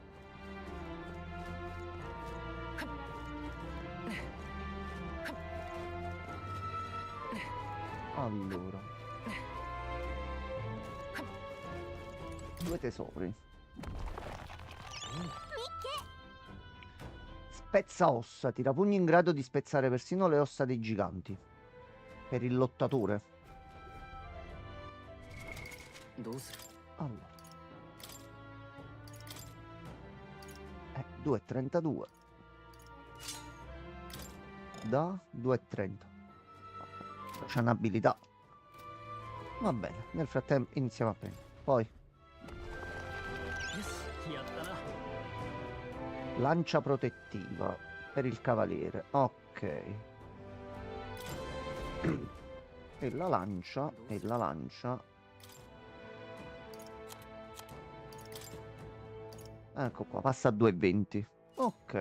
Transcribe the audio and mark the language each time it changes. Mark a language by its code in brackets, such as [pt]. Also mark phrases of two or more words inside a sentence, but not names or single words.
[it] Allora, 2 tesori. Spezza ossa, tira pugni in grado di spezzare persino le ossa dei giganti. Per il lottatore. [ja] どうする [it] Allora. 2,32. Da 2,30. C'è un'abilità. Va bene, nel frattempo iniziamo a prendere. Poi [ja] よしやったな [it] lancia protettiva per il cavaliere. Ok. E la lancia. Ecco qua, passa a 2,20. Ok.